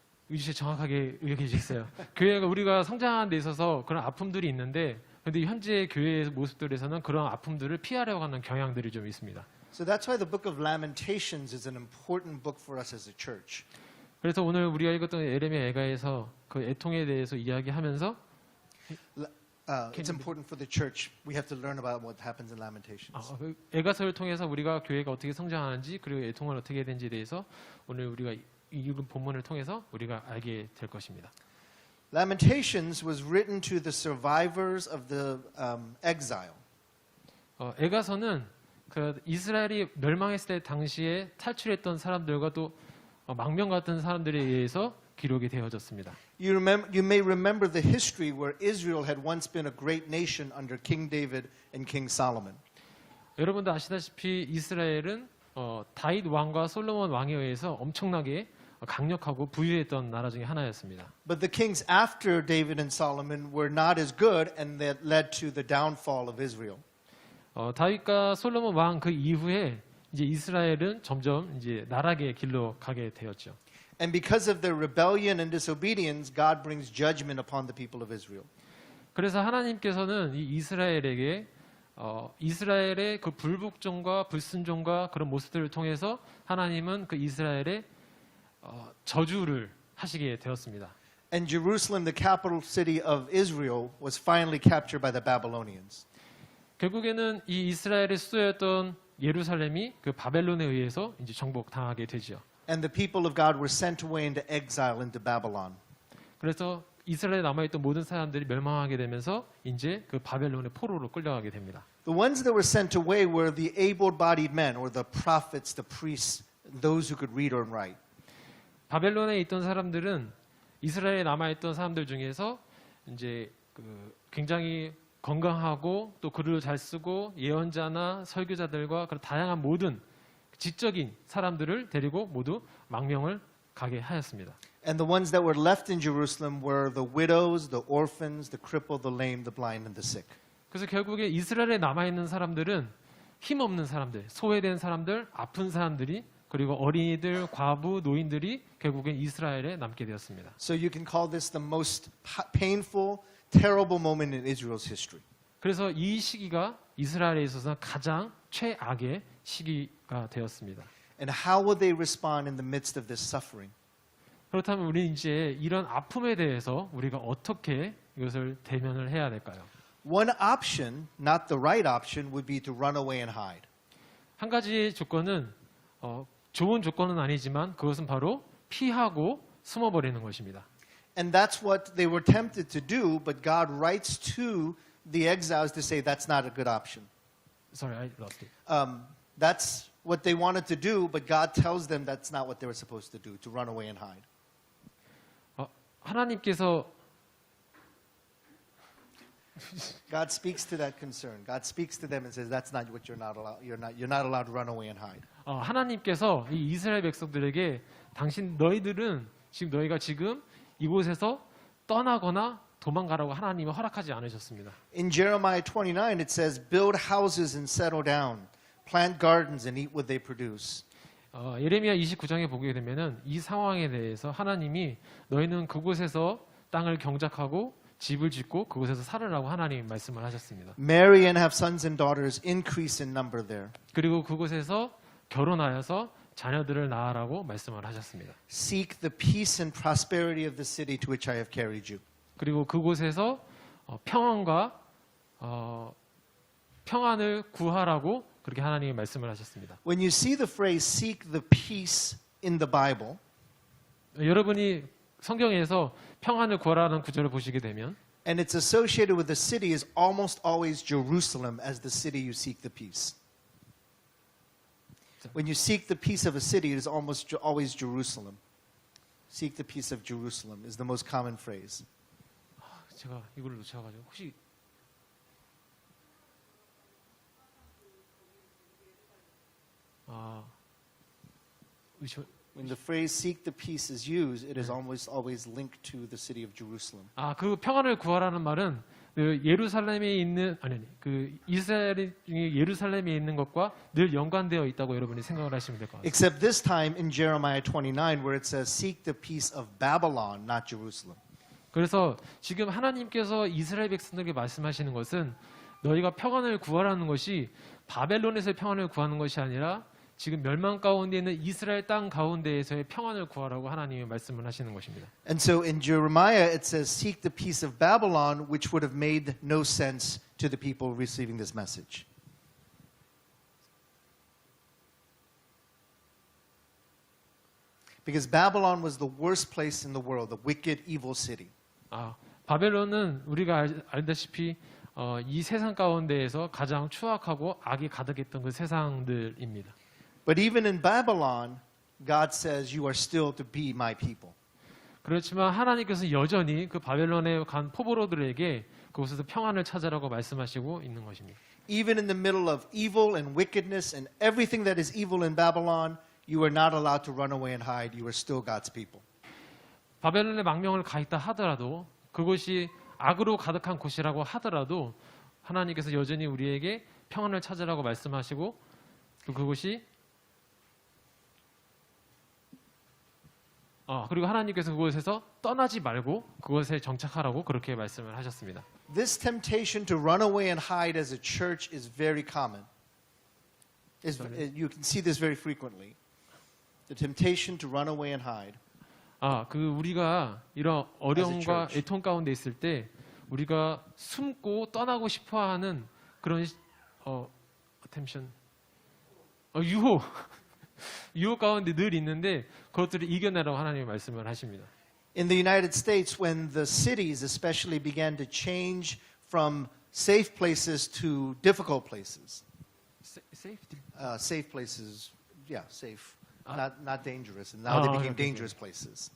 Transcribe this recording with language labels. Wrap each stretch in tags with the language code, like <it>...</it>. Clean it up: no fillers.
<ko>유지 정확하게 의역해 주셨어요. 교회가 우리가 성장하는 데 있어서 그런 아픔들이 있는데, 그런데 현재 교회의 모습들에서는 그런 아픔들을 피하려고 하는 경향들이 좀 있습니다.</ko> <en>So that's why the book of Lamentations is an important book for us as a church.</en> <ko>그래서 오늘 우리가 읽었던 에레미야 애가에서 그 애통에 대해서 이야기하면서</ko> <en>It's important for the church. We have to learn about what happens in Lamentations.</en> <ko>그 애가서를 통해서 우리가 교회가 어떻게 성장하는지 그리고 애통을 어떻게 해야 되는지에 대해서 오늘 우리가 읽은 본문을 통해서 우리가 알게 될 것입니다.</ko> <en>Lamentations was written to the survivors of the exile.</en> <ko>애가서는 그 이스라엘이 멸망했을 때 당시에 탈출했던 사람들과 또 망명 같은 사람들에 의해서 기록이 되어졌습니다.</ko> <en>You may remember the history where Israel had once been a great nation under King David and King Solomon.</en> <ko>여러분도 아시다시피 이스라엘은 다윗 왕과 솔로몬 왕에 의해서 엄청나게 강력하고 부유했던 나라 중에 하나였습니다.</ko> <en>But the kings after David and Solomon were not as good, and that led to the downfall of Israel.</en> <ko>다윗과 솔로몬 왕 그 이후에 이제 이스라엘은 점점 이제 나락의 길로 가게 되었죠.</ko> <en>And because of their rebellion and disobedience, God brings judgment upon the people of Israel.</en> <ko>그래서 하나님께서는 이 이스라엘에게 이스라엘의 그 불복종과 불순종과 그런 모습들을 통해서 하나님은 그 이스라엘의 저주를 하시게 되었습니다.</ko> <en>And Jerusalem, the capital city of Israel, was finally captured by the Babylonians.</en> <ko>결국에는 이 이스라엘의 수도였던 예루살렘이 그 바벨론에 의해서 이제 정복당하게 되죠.</ko> <en>And the people of God were sent away into exile into Babylon.</en> <ko>그래서 이스라엘에 남아있던 모든 사람들이 멸망하게 되면서 이제 그 바벨론의 포로로 끌려가게 됩니다.</ko> <en>The ones that were sent away were the able-bodied men, or the prophets, the priests, those who could read or write.</en> <ko>바벨론에 있던 사람들은 이스라엘에 남아있던 사람들 중에서 이제 그 굉장히 건강하고 또 글을 잘 쓰고 예언자나 설교자들과 그런 다양한 모든 지적인 사람들을 데리고 모두 망명을 가게 하였습니다.</ko> <en>And the ones that were left in Jerusalem were the widows, the orphans, the crippled, the lame, the blind, and the sick.</en> <ko>그래서 결국에 이스라엘에 남아 있는 사람들은 힘없는 사람들, 소외된 사람들, 아픈 사람들이 그리고 어린이들, 과부, 노인들이 결국엔 이스라엘에 남게 되었습니다.</ko> <en>So you can call this the most painful, terrible moment in Israel's history.</en> <ko>그래서 이 시기가 이스라엘에 있어서 가장 최악의 시기가 되었습니다.</ko> <en>And how will they respond in the midst of this suffering?</en> <ko>그렇다면 우리는 이제 이런 아픔에 대해서 우리가 어떻게 이것을 대면을 해야 될까요?</ko> <en>One option, not the right option, would be to run away and hide.</en> <ko>한 가지 조건은 좋은 조건은 아니지만 그것은 바로 피하고 숨어버리는 것입니다.</ko> <en>And that's what they were tempted to do, but God writes to the exiles to say that's not a good option. Sorry, I lost it. That's what they wanted to do, but God tells them that's not what they were supposed to do, to run away and hide.</en> <ko>하나님께서</ko> <en>God speaks to that concern. God speaks to them and says that's not what you're not allowed to run away and hide.</en> <ko>하나님께서 이 이스라엘 백성들에게 너희가 지금 이곳에서 떠나거나 도망가라고 하나님이 허락하지 않으셨습니다.</ko> <en>In Jeremiah 29 it says build houses and settle down, plant gardens and eat what they produce.</en> <ko>예레미야 29장에 보게 되면은 이 상황에 대해서 하나님이 너희는 그곳에서 땅을 경작하고 집을 짓고 그곳에서 살으라고 하나님이 말씀을 하셨습니다.</ko> <en>Marry and have sons and daughters, increase in number there.</en> <ko>그리고 그곳에서 결혼하여서 자녀들을 낳으라고 말씀을 하셨습니다.</ko> <en>Seek the peace and prosperity of the city to which I have carried you.</en> <ko>그리고 그곳에서 평안과 평안을 구하라고 그렇게 하나님이 말씀을 하셨습니다.</ko> <en>When you see the phrase seek the peace in the Bible,</en> <ko>여러분이 성경에서 평안을 구하라는 구절을 보시게 되면</ko> <en>and it's associated with the city is almost always Jerusalem as the city you seek the peace. When you seek the peace of a city, it is almost always Jerusalem. Seek the peace of Jerusalem is the most common phrase.</en> <ko>제가 이걸 놓쳐가지고 혹시</ko> <en>When the phrase seek the peace is used, it is almost always linked to the city of Jerusalem.</en> <ko>그 평안을 구하라는 말은 그 예루살렘에 있는 그 이스라엘 중에 예루살렘에 있는 것과 늘 연관되어 있다고 여러분이 생각을 하시면 될 것 같습니다.</ko> <en>Except this time in Jeremiah 29 where it says seek the peace of Babylon, not Jerusalem.</en> <ko>그래서 지금 하나님께서 이스라엘 백성들에게 말씀하시는 것은 너희가 평안을 구하라는 것이 바벨론에서의 평안을 구하는 것이 아니라 지금 멸망 가운데 있는 이스라엘 땅 가운데에서의 평안을 구하라고 하나님이 말씀을 하시는 것입니다.</ko> <en>And so in Jeremiah it says seek the peace of Babylon, which would have made no sense to the people receiving this message. Because Babylon was the worst place in the world, the wicked, evil city.</en> <ko>바벨론은 우리가 알다시피 이 세상 가운데에서 가장 추악하고 악이 가득했던 그 세상들입니다.</ko> <en>But even in Babylon, God says you are still to be my people.</en> <ko>그렇지만 하나님께서 여전히 그 바벨론에 간 포로들에게 그곳에서 평안을 찾으라고 말씀하시고 있는 것입니다.</ko> <en>Even in the middle of evil and wickedness and everything that is evil in Babylon, you are not allowed to run away and hide. You are still God's people.</en> <ko>바벨론의 망명을 가 있다 하더라도 그곳이 악으로 가득한 곳이라고 하더라도 하나님께서 여전히 우리에게 평안을 찾으라고 말씀하시고 그곳이 그리고 하나님께서 그곳에서 떠나지 말고 그곳에 정착하라고 그렇게 말씀을 하셨습니다.</ko> <en>This temptation to run away and hide as a church is very common. You can see this very frequently. The temptation to run away and hide.</en> <ko>우리가 이런 어려움과 애통 가운데 있을 때 우리가 숨고 떠나고 싶어하는 그런 attention, 유혹 가운데 늘 있는데 그것들을 이겨내라고 하나님이 말씀을 하십니다.</ko> <en>In the United States, when the cities especially began to change from safe places to difficult places, Safety. safe places, yeah, safe, not dangerous, and now they became dangerous places.</en>